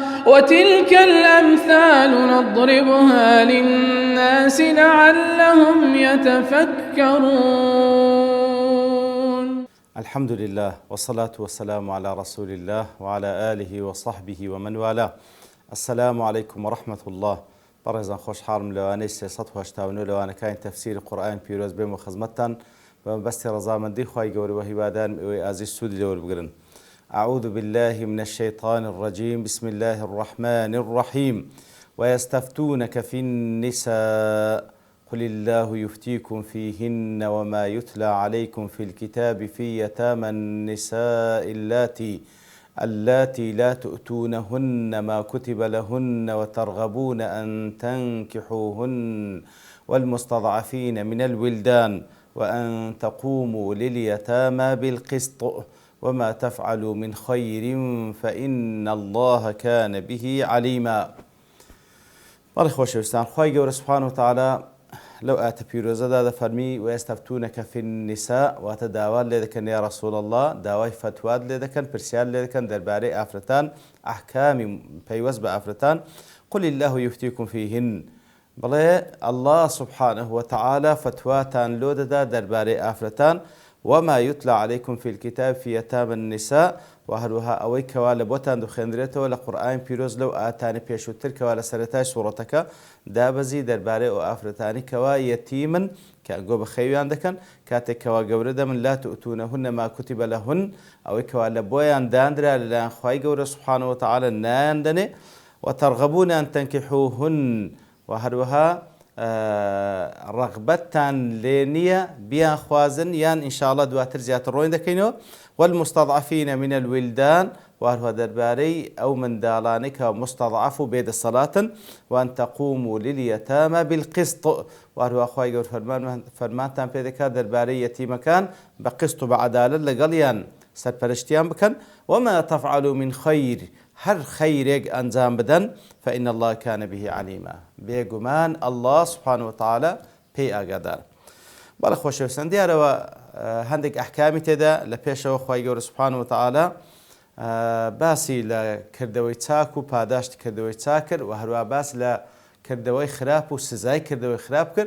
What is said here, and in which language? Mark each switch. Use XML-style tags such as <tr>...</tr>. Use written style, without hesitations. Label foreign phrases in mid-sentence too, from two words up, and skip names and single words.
<ar>وتلك الأمثال نضربها للناس لعلهم يتفكرون. الحمد لله والصلاة والسلام على رسول الله وعلى آله وصحبه ومن والاه. السلام عليكم ورحمة الله.</ar> <ckb>بەڕێزان خۆشحاڵم لەوانەی 389 لەوانەکانی تەفسیری قورئانی پیرۆز بێم و خزمەتتان بە مەبەستی ڕەزامەندی خوای گەورە و هیوادارم ئێوەی ئازیز سوودی لێوە بگرن.</ckb> <ar>أعوذ بالله من الشيطان الرجيم. بسم الله الرحمن الرحيم. ويستفتونك في النساء قل الله يفتيكم فيهن وما يتلى عليكم في الكتاب في يتامى النساء اللاتي لا تؤتونهن ما كتب لهن وترغبون أن تنكحوهن والمستضعفين من الولدان وأن تقوموا لليتامى بالقسط وما تفعلوا من خير فإن الله كان به عليما.</ar> <ckb>بەڵێ خۆشەویستان، خوای گەورە</ckb> <ar>سوبحانە وتەعالە</ar> <ckb>لەو ئاتە پیرۆزەدا دەفەرمی</ckb> <ar>وەیەستەفتونەکە فی النساء،</ar> <ckb>واتە داوات لێ دەکەن</ckb> <ar>یا ڕەسوڵ الله،</ar> <ckb>داوای فتوات لێ دەکەن، پرسیار لێ دەکەن دەربارەی ئافرەتان، ئەحکامی پەیوەست بە ئافرەتان.</ckb> <ar>قل الله يفتيكم فيهن، بڵێ الله سبحانه وتعالى</ar> <ckb>فتواتان لۆ دەدا دەربارەی ئافرەتان.</ckb> <ar>وما يتلى عليكم في الكتاب في يتامى النساء،</ar> <ckb>وهروها ئەوەی کەوا لە بۆتان دەخوێندرێتەوە لە قورئانی پیرۆز لەو ئاتانی پێشووتر کەوا لە سەرەتای سوورەتەکە دابەزی دەربارەی ئەو ئافرەتانی کەوا یەتیمن کە گۆ بە خەویان دەکەن کاتێک کەوا گەورە دەمن</ckb> <ar>لا تؤتونهن ما كتب لهن،</ar> <ckb>ئەوەی کەوا لە بۆیان دانرا لەلایەن خوای گەورە</ckb> <ar>سوبحانە وتەعالە</ar> <ckb>نایان دەنێ.</ckb> <ar>وترغبون أن تنكحوهن،</ar> <ckb>وهروها ڕغبەتتان لێ نییە بیان خوازن یان ئینشاءڵڵا دواتر زیاتر ڕۆی دەکەینەوە.</ckb> <ar>والمستضعفين من الولدان،</ar> <ckb>وهروها دەربارەی ئەو منداڵانەی کە مستضعف و بێدەسەڵاتن.</ckb> <ar>وأن تقوموا لليتامى بالقسط،</ar> <ckb>وهروها خوای گەورە فەرمانتان پێ دەکات دەربارەی یەتیمەکان بە قسط و بە عەدالەت لەگەڵیان سەرپەرشتیان بکەن.</ckb> <ar>وما تفعلوا من خير،</ar> <ckb>هەر خەیرێک ئەنجام بدەن،</ckb> <ar>فإن الله كان به عليما، بێگومان الله سبحانه وتعالى</ar> <ckb>پێی ئاگادار. بەڵێ خۆشەویستان، دیارەوە هەندێک ئەحکامی تێدا لە پێشەوە خوای گەورە</ckb> <ar>سبحانه وتعالى</ar> <ckb>باسی لە کردەوەی چاک و پاداشت کردەوەی چاک کرد، و هەروە باس لە کردەوەی خراپ و سزای کردەوەی خراپ کرد.</ckb>